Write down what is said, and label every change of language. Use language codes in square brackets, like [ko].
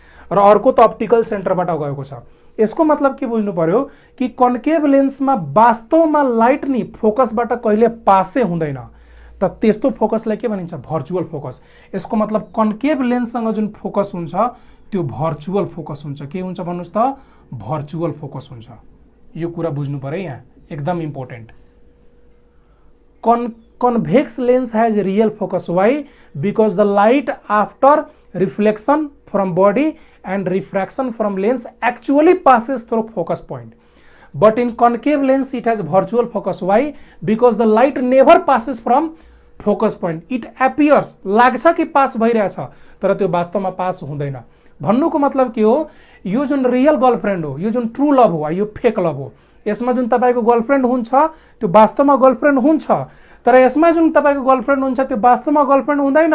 [ne] र अर्को त अप्टिकल सेन्टरबाट गएको छ यसको मतलब के बुझ्नु पर्यो कि कन्केभ लेन्समा वास्तवमा लाइट नि फोकसबाट कहिले पासै हुँदैन त त्यस्तो फोकसलाई के भनिन्छ भर्चुअल फोकस यसको मतलब कन्केभ लेन्ससँग जुन फोकस हुन्छ त्यो भर्चुअल फोकस हुन्छ के हुन्छ भन्नुस् त भर्चुअल फोकस हुन्छ यो कुरा बुझ्नु पर्यो यहाँ एकदम important [en] convex lens has real focus. Why? Because the light after reflection from body and refraction from lens actually passes through focus point. But in concave lens it has virtual focus. Why? Because the light never passes from focus point. It appears [ne] लाग्छ कि pass भइरहेछ तर त्यो वास्तवमा pass हुँदैन. भन्नुको मतलब के हो, यो जुन रियल गर्लफ्रेन्ड हो, यो जुन ट्रू लभ हो, यो फेक लभ हो. यसमा जुन तपाईको गर्लफ्रेन्ड हुन्छ त्यो वास्तवमा गर्लफ्रेन्ड हुन्छ, तर यसमा जुन तपाईको गर्लफ्रेन्ड हुन्छ त्यो वास्तवमा गर्लफ्रेन्ड हुँदैन.